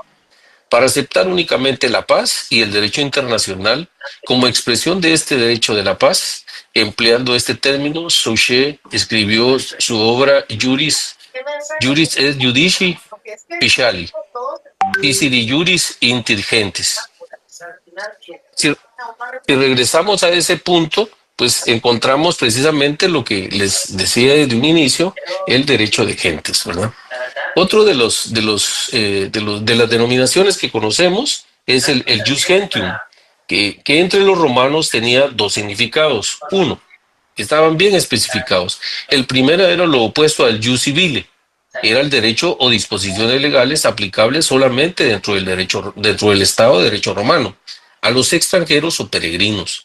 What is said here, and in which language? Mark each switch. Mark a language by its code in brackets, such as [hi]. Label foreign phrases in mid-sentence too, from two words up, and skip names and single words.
[es] Para aceptar únicamente la paz y el derecho internacional como expresión de este derecho de la paz, empleando este término, Suchet escribió su obra Juris et Judici Speciali, Diciri Juris Intelligentes. Si regresamos a ese punto, pues encontramos precisamente lo que les decía desde un inicio, el derecho de gentes, ¿verdad? Otro de las denominaciones que conocemos es el [la] jus gentium, [es] que entre los romanos tenía dos significados. Uno, estaban bien especificados. El primero era lo opuesto al [la] jus civile, [es] era el derecho o disposiciones legales aplicables solamente dentro del Estado de Derecho romano, a los extranjeros o peregrinos.